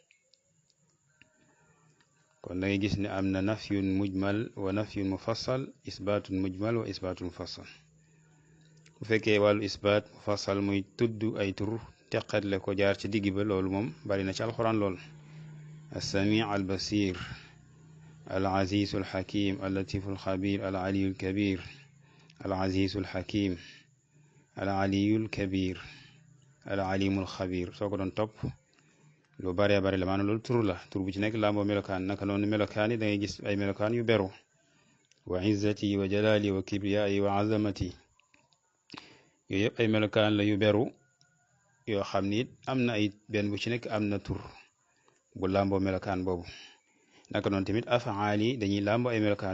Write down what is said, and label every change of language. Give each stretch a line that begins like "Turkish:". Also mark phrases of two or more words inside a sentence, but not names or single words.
Wolof: kon da ngay gis ne am na
Arabic: نفي مجمل ونفي مفصل إثبات مجمل وإثبات مفصل
Wolof: bu fekkee wàllu
Arabic: إثبات مفصل
Wolof: muy tudd ay tur teqatle ko jaar ci digg ba loolu moom bari na ci alxuraan lool
Arabic: السميع البصير العزيز الحكيم اللطيف الخبير العلي الكبير العزيز الحكيم العلي الكبير العليم
Wolof: al-khabir soo ko doon topp lu baree bari la maanaam loolu tur bu ci nekk làmboo melokaan naka noonu melokaan yi da ngay gis ay melokaan yu beru
Arabic: وعزة وجلال وكبرياء وعظمة
Wolof: yooyu yëpp ay melokaan la yu beru yoo xam ni am na ay benn bu ci nekk am na tur bu làmboo melokaan boobu naka noonu tamit afaal yi dañuy làmboo ay melokaan